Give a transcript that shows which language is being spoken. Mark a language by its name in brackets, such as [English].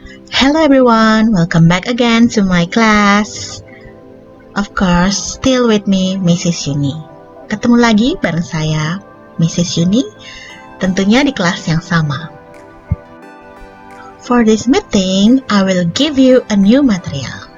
[English] Hello everyone, welcome back again to my class. Of course, still with me, Mrs. [Indonesian] Yuni. Ketemu lagi bareng saya, Mrs. Yuni, tentunya di kelas yang sama. [English] For this meeting, I will give you a new material.